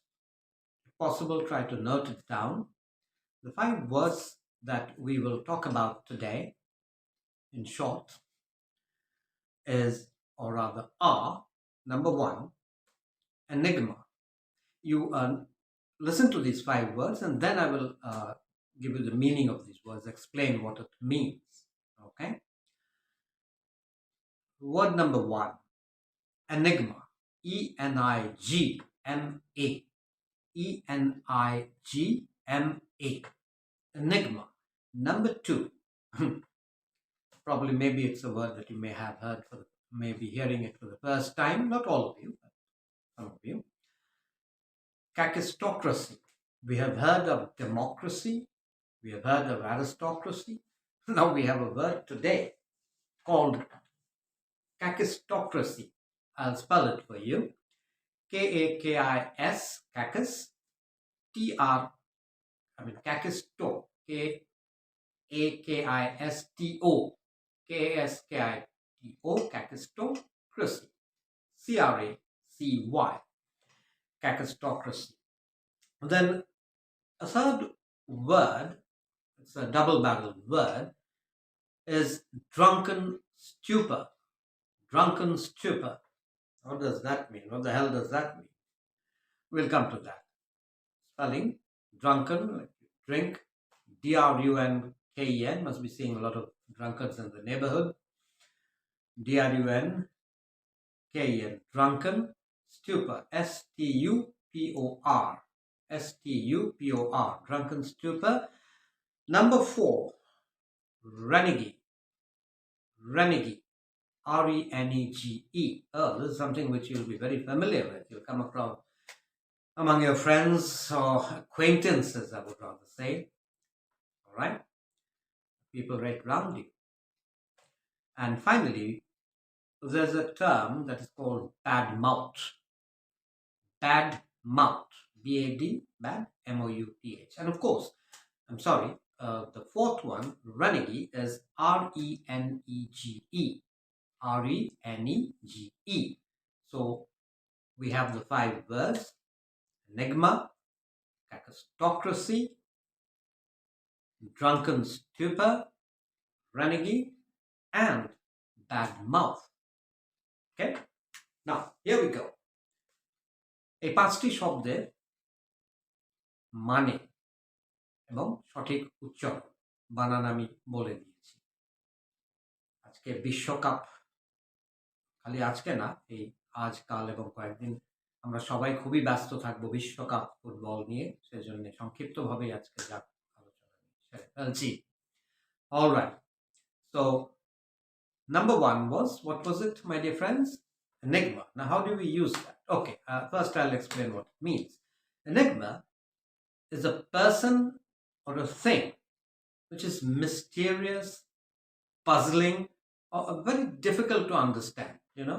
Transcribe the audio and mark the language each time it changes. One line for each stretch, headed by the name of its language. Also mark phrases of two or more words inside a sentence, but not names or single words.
English: If possible, try to note it down. The 5 words that we will talk about today, in short, is, or rather are, number 1, enigma. You listen to these 5 words, and then I will give you the meaning of these words, explain what it means. Okay? Word number 1, enigma. E-N-I-G-M-A. E-N-I-G-M-A. Enigma. Number 2, probably maybe it's a word that you may have heard, maybe hearing it for the first time, not all of you, but some of you. Kakistocracy. We have heard of democracy, we have heard of aristocracy. Now we have a word today called kakistocracy. I'll spell it for you. K-A-K-I-S, kakis, T-R, kakisto, K-A-K-I-S-T-O, K-A-S-K-I-T-O, kakistocracy, C-R-A-C-Y, kakistocracy. Then a third word, it's a double-barreled word, is drunken stupor. Drunken stupor. What does that mean? What the hell does that mean? We'll come to that. Spelling, drunken, like drink, D-R-U-N-K-E-N, must be seeing a lot of drunkards in the neighborhood. D-R-U-N-K-E-N, drunken, stupor, S-T-U-P-O-R, S-T-U-P-O-R, drunken stupor. Number 4, renegade, renegade, R-E-N-E-G-E. Oh, this is something which you'll be very familiar with. You'll come across among your friends or acquaintances, I would rather say. All right? People right around you. And finally, there's a term that is called bad mouth. Bad mouth. B-A-D, bad, M-O-U-T-H. And of course, I'm sorry, the fourth one, renegade, is R-E-N-E-G-E. R-E-N-E-G-E. So we have the 5 words: enigma, kakistocracy, drunken stupor, renegade, and bad mouth. Okay? Now, here we go.
Bangla: এই 5টি শব্দের মানে এবং সঠিক উচ্চারণ বানান আমি বলে দিয়েছি। আজকে বিশ্বকাপ, খালি আজকে না, এই আজ, কাল এবং কয়েকদিন আমরা সবাই খুবই ব্যস্ত থাকবো বিশ্বকাপ ফুটবল নিয়ে, সেজন্য সংক্ষিপ্তভাবেই আজকে যা আলোচনা সেরে ফেলছি।
English: All right. So number one was, what was it, my dear friends? Enigma. Now, how do we use that? Okay, first I'll explain what it means. Enigma is a person or a thing which is mysterious, puzzling, or very difficult to understand, you know.